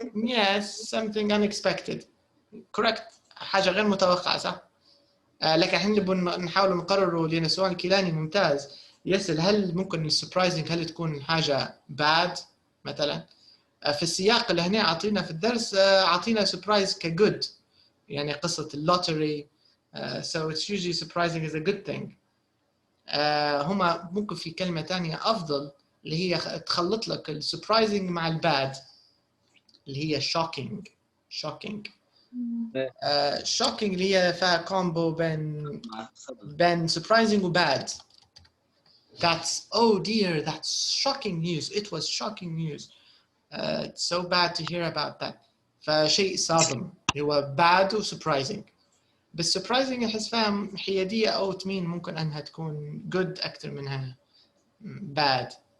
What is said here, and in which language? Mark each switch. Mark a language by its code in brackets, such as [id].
[en] Yes, something unexpected. Correct. [ar] حاجة غير متوقعة صح. لكن احنا نحاول نقرر لأن السؤال الكيلاني ممتاز يسأل هل ممكن السربرايزنج هل تكون حاجة bad مثلا. في السياق اللي هنا عطينا في الدرس عطينا surprise كgood يعني قصة اللوتري. [en] So it's usually surprising is a good thing. [ar] هما ممكن في كلمة تانية أفضل اللي هي تخلط لك السربرايزنج مع الباد اللي هي shocking. shocking اللي هي فيها كومبو بين surprising و bad. [en] That's oh dear that's shocking news. It was shocking news. It's so bad to hear about that. [ar] فشيء صادم هو bad و surprising. بس surprising أحس فيها حيادية أو تمين ممكن أنها تكون good أكثر منها bad.